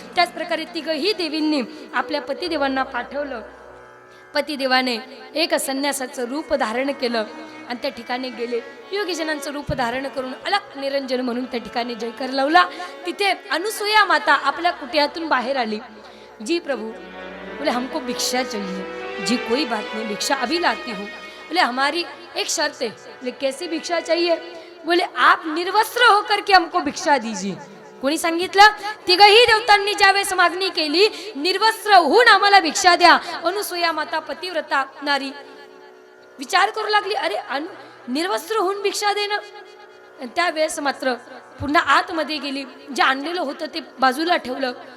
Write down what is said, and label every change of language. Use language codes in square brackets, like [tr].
[mr] त्याच प्रकारे तिघही देवींनी आपल्या पतिदेवांना पाठवलं. पतिदेवाने एक संन्यासाचं रूप धारण केलं आणि त्या ठिकाणी गेले. योगीजनांचं रूप धारण करून अलग निरंजन म्हणून त्या ठिकाणी जयकर लावला. तिथे अनुसुया माता आपल्या कुटियातून बाहेर आली. [hi] जी प्रभु, बोले हमको भिक्षा चाहिए. जी कोई बात नहीं, भिक्षा अभी लाती हूँ. बोले हमारी एक शर्त है. बोले कैसी भिक्षा चाहिए? बोले आप निर्वस्त्र होकर के हमको भिक्षा दीजिए. [mr] कोणी सांगितलं? तिघही देवतांनी ज्यावेळेस मागणी केली निर्वस्त्र होऊन आम्हाला भिक्षा द्या. अनुसुया माता पतिव्रता नारी विचार करू लागली, अरे निर्वस्त्र होऊन भिक्षा देणं. त्यावेळेस मात्र पुन्हा आतमध्ये गेली. जे आणलेलं होतं ते बाजूला ठेवलं.